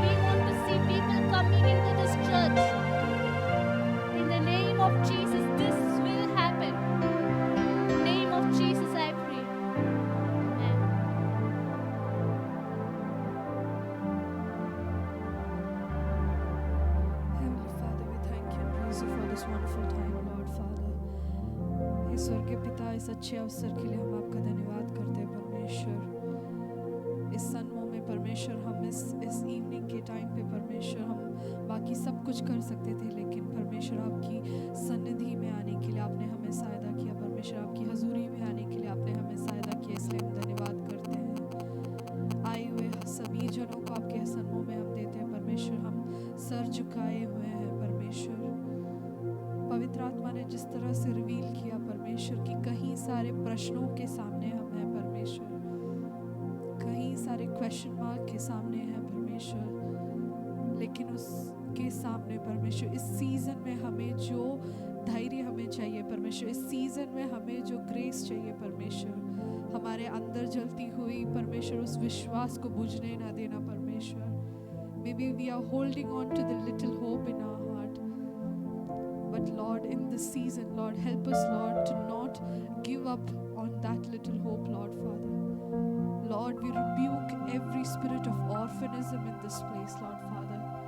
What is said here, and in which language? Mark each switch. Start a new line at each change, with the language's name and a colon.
English: We want to see people coming into this church. In the name of Jesus, this will happen. In the name of Jesus, I pray. Amen. Heavenly Father, we thank you and praise you for this wonderful time, Lord Father.
Hindi: हे स्वर्गीय पिता, इस अच्छे अवसर के लिए हम आपका धन्यवाद करते हैं परमेश्वर. इस सन्मों में परमेश्वर हम इस इवनिंग के टाइम पे परमेश्वर हम बाकी सब कुछ कर सकते थे, लेकिन परमेश्वर आपकी सन्निधि में आने के लिए आपने हमें सहायता किया. परमेश्वर आपकी हजूरी में आने के लिए आपने हमें सहायता किया, इसलिए हम धन्यवाद करते हैं. आए हुए सभी जनों को आपके सन्मों में हम देते हैं परमेश्वर. हम सर झुकाए हुए हैं परमेश्वर. पवित्र आत्मा ने जिस तरह से रिवील किया परमेश्वर कि कहीं सारे प्रश्नों के सामने हम हैं परमेश्वर, कहीं सारे क्वेश्चन मार्क के सामने हैं परमेश्वर, लेकिन उसके सामने परमेश्वर इस सीजन में हमें जो धैर्य हमें चाहिए परमेश्वर, इस सीजन में हमें जो ग्रेस चाहिए परमेश्वर, हमारे अंदर जलती हुई परमेश्वर उस विश्वास को बुझने ना देना परमेश्वर.
English: Maybe we are holding on to the little hope in our heart. But Lord, in this season, Lord, help us, Lord, to not give up on that little hope, Lord Father. Lord, we rebuke every spirit of orphanism in this place, Lord Father.